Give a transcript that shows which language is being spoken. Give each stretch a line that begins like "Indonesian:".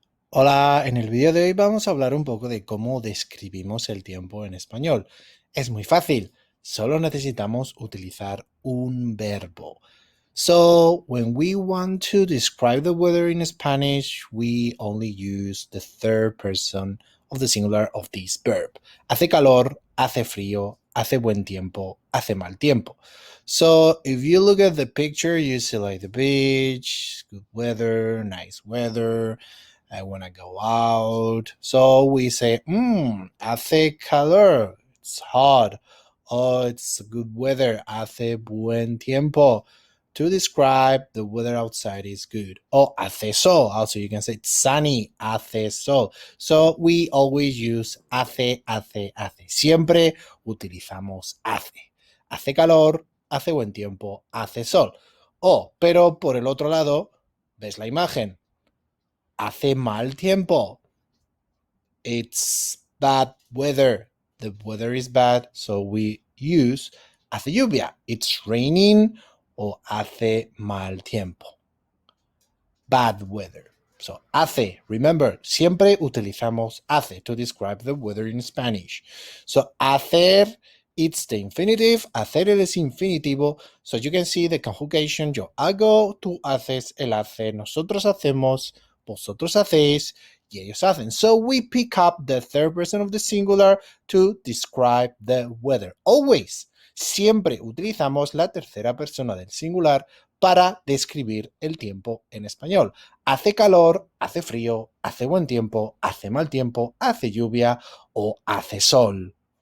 Spanish: Hola, en el vídeo de hoy vamos a hablar un poco de cómo describimos el tiempo en español. Es muy fácil, solo necesitamos utilizar un verbo.
English: So, when we want to describe the weather in Spanish, we only use the third person of the singular of this verb.
Spanish: Hace calor, hace frío, hace buen tiempo, hace mal tiempo.
English: So, if you look at the picture, you see like the beach, good weather, nice weather. I want to go out. So we say,
Spanish: hace calor.
English: It's hot. Oh, it's good weather.
Spanish: Hace buen tiempo.
English: To describe the weather outside is good. Oh,
Spanish: hace sol.
English: Also, you can say it's sunny.
Spanish: Hace sol.
English: So we always use hace, hace, hace.
Spanish: Siempre utilizamos hace. Hace calor, hace buen tiempo, hace sol. Oh, pero por el otro lado, ves la imagen. Hace mal tiempo.
English: It's bad weather. The weather is bad, so we use
Spanish: hace lluvia.
English: It's raining
Spanish: o hace mal tiempo.
English: Bad weather. So, hace, remember,
Spanish: siempre utilizamos hace
English: to describe the weather in Spanish. So, hacer, it's the infinitive.
Spanish: Hacer es infinitivo.
English: So, you can see the conjugation.
Spanish: Yo hago, tú haces, él hace, nosotros hacemos, vosotros hacéis, y ellos hacen.
English: So, we pick up the third person of the singular to describe the weather. Always.
Spanish: Siempre utilizamos la tercera persona del singular para describir el tiempo en español. Hace calor, hace frío, hace buen tiempo, hace mal tiempo, hace lluvia o hace sol.